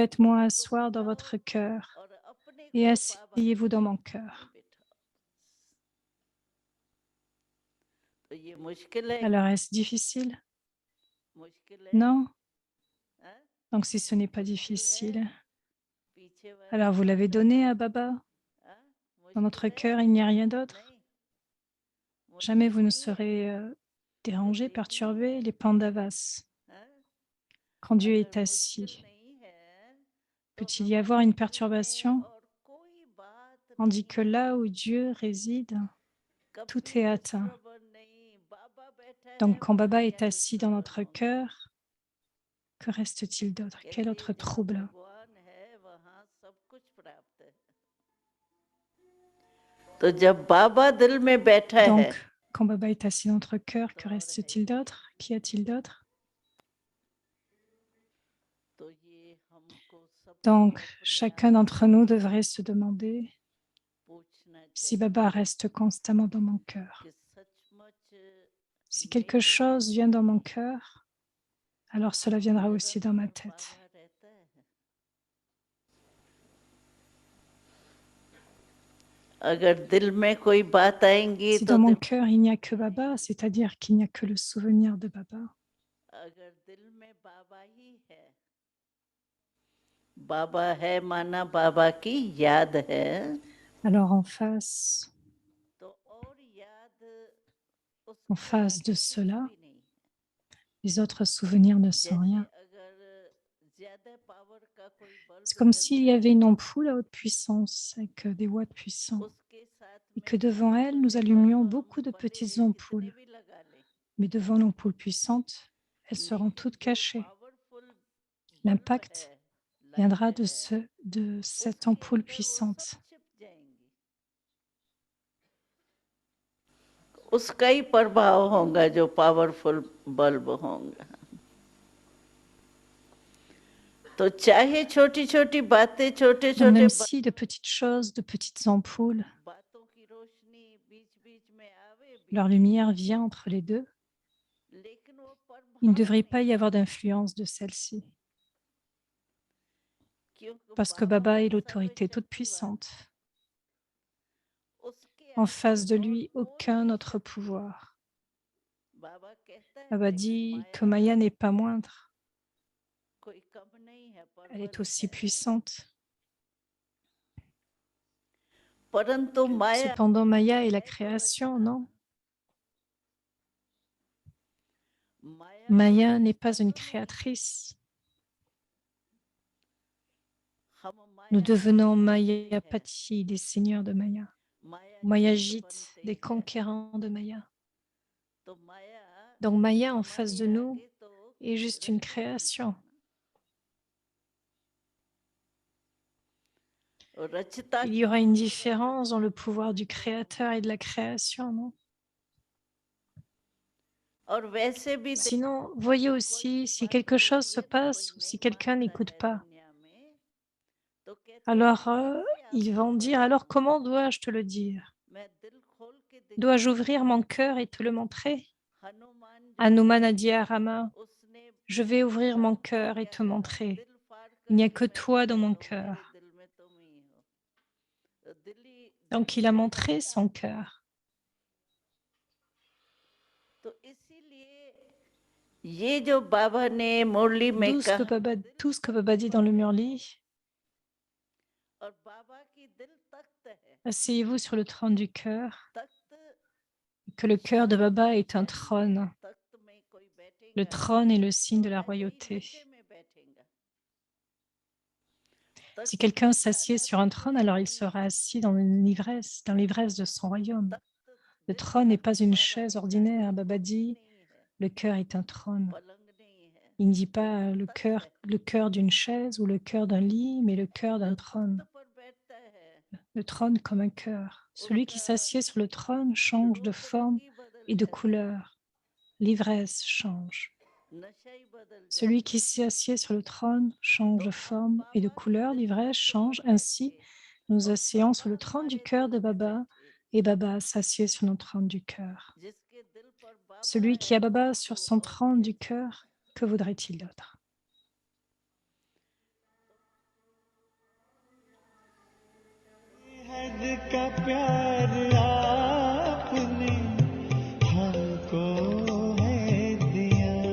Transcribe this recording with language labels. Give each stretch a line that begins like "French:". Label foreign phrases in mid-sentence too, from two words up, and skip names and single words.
French: Faites-moi
Hindi: बाबा को
French: asseoir dans
Hindi: बिठाओ
French: votre cœur
Hindi: और अपने
French: et
Hindi: को बाबा के
French: asseyez-vous dans mon
Hindi: सामने
French: cœur.
Hindi: बिठाओ। तो ये मुश्किल है
French: Alors, est-ce difficile?
Hindi: मुश्किल है
French: Non.
Hindi: हाँ?
French: Donc, si ce n'est pas
Hindi: मुश्किल है
French: difficile,
Hindi: पीछे वाला
French: alors vous l'avez
Hindi: आपका
French: donné à Baba.
Hindi: हाँ?
French: Dans notre
Hindi: मुश्किल है
French: cœur, il n'y a rien d'autre.
Hindi: नहीं
French: Jamais
Hindi: मुश्किल
French: vous ne
Hindi: नहीं है
French: serez
Hindi: तो
French: dérangé,
Hindi: देखिए
French: perturbé, les Pandavas.
Hindi: हाँ?
French: Quand Dieu
Hindi: अगर
French: est
Hindi: मुश्किल
French: assis,
Hindi: नहीं है तो
French: peut-il y avoir
Hindi: हमारे
French: une
Hindi: दिल में
French: perturbation?
Hindi: और कोई बात
French: On dit que
Hindi: नहीं
French: là
Hindi: है
French: où Dieu réside, tout
Hindi: कभी
French: est atteint.
Hindi: डिस्टर्ब नहीं बाबा बैठा है
French: Donc, quand
Hindi: वहाँ
French: Baba est
Hindi: क्या
French: assis dans
Hindi: डिस्टर्बन
French: notre
Hindi: होगा
French: cœur, que reste-t-il d'autre? Quel
Hindi: कहते
French: autre
Hindi: जहाँ
French: trouble?
Hindi: भगवान है वहाँ सब कुछ प्राप्त है तो जब बाबा दिल में बैठा है
French: Donc, quand Baba est assis dans notre cœur,
Hindi: तो
French: que
Hindi: और है
French: reste-t-il d'autre? Qu'y a-t-il d'autre?
Hindi: तो ये हमको सबको
French: Donc,
Hindi: अपने
French: chacun
Hindi: आप
French: d'entre nous devrait se demander
Hindi: पूछना
French: si Baba
Hindi: चाहिए
French: reste constamment dans mon cœur.
Hindi: कि सचमुच
French: Si quelque
Hindi: मेरे
French: chose
Hindi: दिल
French: vient dans
Hindi: में
French: mon cœur, alors cela viendra aussi dans ma
Hindi: निरंतर
French: tête.
Hindi: बाबा रहता है अगर दिल में कोई बात आएंगी
French: Si
Hindi: तो
French: dans mon
Hindi: दिमाग
French: cœur il n'y a que
Hindi: में
French: Baba,
Hindi: आएंगी
French: c'est-à-dire qu'il n'y a que le souvenir de Baba,
Hindi: अगर दिल में बाबा ही है बाबा है माना बाबा की याद है
French: alors en face,
Hindi: तो और याद
French: en
Hindi: उसके
French: face
Hindi: आगे
French: de
Hindi: कुछ
French: cela,
Hindi: भी नहीं
French: les autres souvenirs ne sont
Hindi: जैसे
French: rien.
Hindi: अगर ज्यादा पावर का कोई
French: C'est
Hindi: बल्ब
French: comme s'il y
Hindi: जलता
French: avait
Hindi: है
French: une ampoule à haute puissance avec des watts puissants
Hindi: उसके साथ
French: et
Hindi: में
French: que devant
Hindi: छोटे
French: elle, nous
Hindi: छोटे
French: allumions
Hindi: बल्ब
French: beaucoup
Hindi: हम
French: de
Hindi: भले
French: petites
Hindi: कितने
French: ampoules.
Hindi: भी लगा लें
French: Mais devant l'ampoule puissante, elles seront
Hindi: लेकिन
French: toutes
Hindi: जो
French: cachées.
English: powerful bulb
French: L'impact
Hindi: है
French: viendra
Hindi: लाइट है
French: de cette
Hindi: उसके
French: ampoule
Hindi: अंदर वो सब
French: puissante.
Hindi: छिप जाएंगी उसका ही प्रभाव होगा जो
English: powerful bulb
Hindi: होगा तो चाहे छोटी छोटी बातें छोटे
French: Donc
Hindi: छोटे
French: même si de petites choses, de petites ampoules,
Hindi: बातों की रोशनी बीच बीच में आवे भी
French: leur lumière vient entre les deux,
Hindi: लेकिन वो
French: il ne
Hindi: प्रभाव
French: devrait pas
Hindi: नहीं
French: y avoir
Hindi: होगा
French: d'influence de celle-ci,
Hindi: क्योंकि
French: parce que
Hindi: बाबा
French: Baba est l'autorité toute
Hindi: सर्वशक्तिवान
French: puissante.
Hindi: उसके
French: En
Hindi: आगे
French: face de
Hindi: और
French: lui,
Hindi: कोई
French: aucun autre
Hindi: शक्ति
French: pouvoir.
Hindi: बाबा कहता है
French: Baba
Hindi: ना कि
French: dit que
Hindi: माया
French: Maya n'est pas moindre,
Hindi: कोई कम नहीं है
French: elle est
Hindi: प्रबल
French: aussi
Hindi: है
French: puissante.
Hindi: परंतु माया
French: Cependant, Maya est la
Hindi: है तो
French: création,
Hindi: रचना
French: non?
Hindi: माया तो
French: Maya n'est
Hindi: रचना
French: pas une
Hindi: तो नहीं है
French: créatrice.
Hindi: हम
French: Nous devenons
Hindi: मायापति है
French: Mayapati, des seigneurs de Maya.
Hindi: माया जीत
French: Mayajit,
Hindi: बनते
French: des
Hindi: हैं
French: conquérants de Maya.
Hindi: तो माया
French: Donc Maya en face
Hindi: हमारे
French: de nous
Hindi: आगे तो
French: est juste une
Hindi: रहना ही नहीं
French: création.
Hindi: और रचता
French: Il y
Hindi: क्यों
French: aura une
Hindi: है और
French: différence dans le
Hindi: रचना
French: pouvoir du
Hindi: बनते हैं
French: créateur et de la création, non?
Hindi: और वैसे भी
French: Sinon, voyez aussi,
Hindi: कोई
French: si
Hindi: बात
French: quelque chose
Hindi: होती
French: se
Hindi: है तो
French: passe
Hindi: कोई
French: ou si
Hindi: नहीं
French: quelqu'un
Hindi: मानता
French: n'écoute
Hindi: है
French: pas,
Hindi: दुनिया में तो कहते हैं
French: alors
Hindi: मैं कैसे
French: ils
Hindi: आपको
French: vont dire, alors
Hindi: बताऊं
French: comment dois-je te le dire?
Hindi: मैं दिल खोल के
French: Dois-je
Hindi: दिखाऊं
French: ouvrir mon cœur et te le montrer?
Hindi: हनुमान जो
French: Hanuman a
Hindi: है
French: dit à Rama,
Hindi: उसने
French: je vais ouvrir mon cœur et
Hindi: क्या
French: te
Hindi: कहा
French: montrer.
Hindi: दिल फाड़
French: Il n'y a
Hindi: करके
French: que
Hindi: मैं
French: toi dans
Hindi: दिखा
French: mon
Hindi: दूं मेरे
French: cœur.
Hindi: दिल में तुम ही हो तो
French: Donc
Hindi: दिल
French: il a
Hindi: ही
French: montré
Hindi: दिखाता
French: son
Hindi: है
French: cœur.
Hindi: तो इसीलिए ये जो बाबा ने मुरली में
French: D'où ce que
Hindi: कहा
French: Baba,
Hindi: दिल
French: tout ce que
Hindi: तख्त
French: Baba dit dans
Hindi: पर
French: le
Hindi: बैठो
French: Murli,
Hindi: और बाबा की दिल तख्त है
French: asseyez-vous sur le trône du cœur,
Hindi: तख्त
French: et que le cœur de Baba est un
Hindi: है नहीं
French: trône.
Hindi: तख्त में कोई
French: Le
Hindi: बैठेगा
French: trône est le signe
Hindi: तो
French: de la
Hindi: ऐसे ही
French: royauté.
Hindi: नशे में बैठेगा
French: Si
Hindi: तख्त
French: quelqu'un
Hindi: में
French: s'assied
Hindi: खाना
French: sur un trône,
Hindi: पीना
French: alors il
Hindi: नहीं
French: sera
Hindi: है
French: assis dans l'ivresse de son royaume.
Hindi: तख्त
French: Le
Hindi: दिल
French: trône n'est pas
Hindi: तख्त
French: une
Hindi: बाबा
French: chaise
Hindi: कहता है
French: ordinaire.
Hindi: कोई
French: Baba
Hindi: कुर्सी
French: dit,
Hindi: नहीं है
French: le cœur est un trône.
Hindi: पलंग नहीं है
French: Il ne dit
Hindi: वो
French: pas
Hindi: दिल तख्त है
French: le cœur d'une chaise ou le cœur d'un lit, mais le cœur
Hindi: जो
French: d'un
Hindi: तख्त
French: trône.
Hindi: पर बैठता है
French: Le trône comme un cœur. Celui qui
Hindi: उसका
French: s'assied sur le trône change de
Hindi: रूप
French: forme
Hindi: रंग ही बदल
French: et de
Hindi: जाता है
French: couleur. L'ivresse change.
Hindi: नशा ही बदल
French: Celui
Hindi: जाता
French: qui
Hindi: है
French: s'assied sur le trône change
Hindi: तो
French: de
Hindi: हम
French: forme et de
Hindi: बाबा के
French: couleur.
Hindi: दिल
French: L'ivresse
Hindi: तख्त पर
French: change.
Hindi: बैठ
French: Ainsi,
Hindi: के
French: nous
Hindi: और
French: asseyons
Hindi: बाबा
French: sur le trône du
Hindi: हमारे
French: cœur
Hindi: दिल
French: de
Hindi: में
French: Baba
Hindi: बैठे
French: et Baba s'assied sur notre trône du cœur.
Hindi: जिसके दिल पर बाबा
French: Celui qui
Hindi: है
French: a Baba
Hindi: उसको
French: sur son
Hindi: और
French: trône
Hindi: क्या
French: du
Hindi: चाहिए
French: cœur, que voudrait-il d'autre?
Hindi: हद का प्यार आपने हमको है दिया,